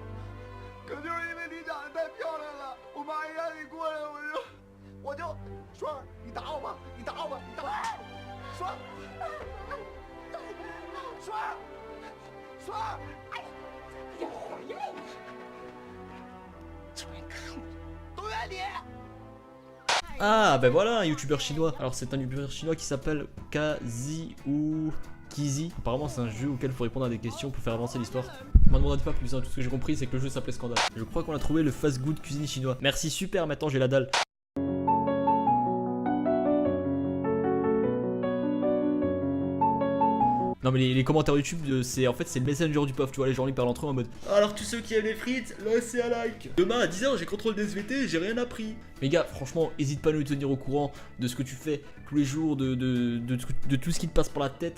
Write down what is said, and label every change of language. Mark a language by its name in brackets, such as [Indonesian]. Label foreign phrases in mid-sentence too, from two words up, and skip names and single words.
[Chinese] 可就是因为你长得太漂亮了，我妈一让你过来，我就，双儿，你打我吧，你打我吧，你打我！双儿，双儿，双儿，哎，你回来！终于看你，都怨你！ [French] Ah, ben voilà, un youtubeur chinois. Alors, c'est un youtubeur chinois qui s'appelle Kazi ou Kizi. Apparemment, c'est un jeu auquel il faut répondre à des questions pour faire avancer l'histoire. M'en demandez pas plus, hein. Tout ce que j'ai compris, c'est que le jeu s'appelait Scandale. Je crois qu'on a trouvé le fast good cuisine chinois. Merci, super, maintenant j'ai la dalle. Non mais les commentaires YouTube, c'est en fait c'est le messenger du POF, tu vois, les gens ils parlent entre eux en mode alors tous ceux qui aiment les frites, laissez un like. Demain à 10h j'ai contrôle des SVT, j'ai rien appris. Mais gars, franchement, hésite pas à nous tenir au courant de ce que tu fais tous les jours, de tout ce qui te passe par la tête.